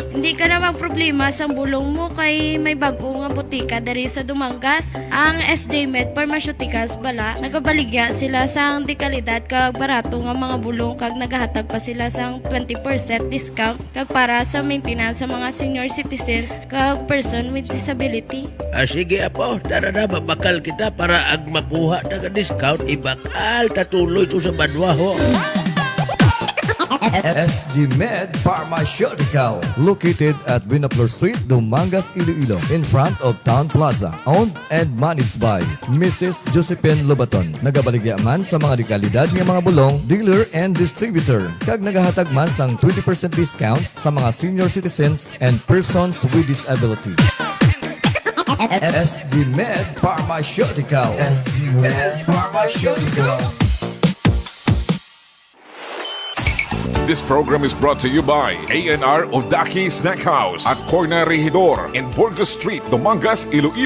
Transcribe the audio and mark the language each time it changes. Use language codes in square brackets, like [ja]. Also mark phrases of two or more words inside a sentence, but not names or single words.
[hil] Hindi ka na magproblema sa bulong mo kay may bago nga butika dari sa Dumangas. Ang SJ Med Pharmaceuticals bala, nagabaligya sila sang dekalidad kag barato nga mga bulong kag nagahatag pa sila sang 20% discount kag para sa maintenance sa mga [en] senior citizens [hil] kag [en] person with disability. [hil] Sige apo, tara na babakal kita para ag makuha na discount ibakal tatuloy to sa badwa ho. [en] SG Med Pharmaceutical, located at Binapur Street, Dumangas, Iloilo, in front of Town Plaza. Owned and managed by Mrs. Josephine Lobaton. [hil] Nagabaligya man sa mga dekalidad ng mga bulong, [en] dealer and distributor. [hil] Kag nagahatag man sang 20% discount sa mga [en] senior citizens and persons with disability. SG Med Pharmaceutical. SG Med Pharmaceutical. This program is brought to you by A&R Odaki Snack House at Corner Regidor in Burgos Street, Dumangas, Iloilo.